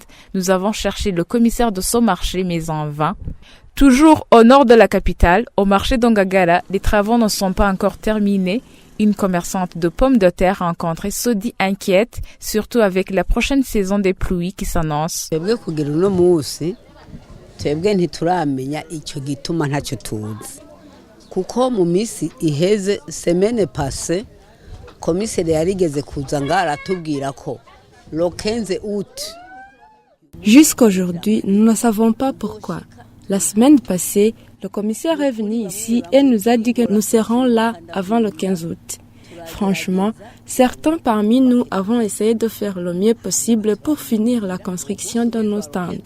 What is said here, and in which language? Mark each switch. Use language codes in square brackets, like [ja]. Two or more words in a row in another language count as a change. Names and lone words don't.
[fr] Nous avons cherché le commissaire de ce marché, mais en vain. Toujours au nord de la capitale, au marché d'Ongagala, les travaux ne sont pas encore terminés. Une commerçante de pommes de terre rencontrée se dit inquiète, surtout avec la prochaine saison des pluies qui s'annonce. [rn] Kuko mu misi iheze [fr] semaine passée [rn] commissaire yarigeze kuzanga aratubwira ko [fr] le 15 août. Jusqu'aujourd'hui, nous ne savons pas pourquoi. La semaine passée, le commissaire est venu ici et nous a dit que nous serons là avant le 15 août. Franchement, certains parmi nous avons essayé de faire le mieux possible pour finir la construction de nos stands.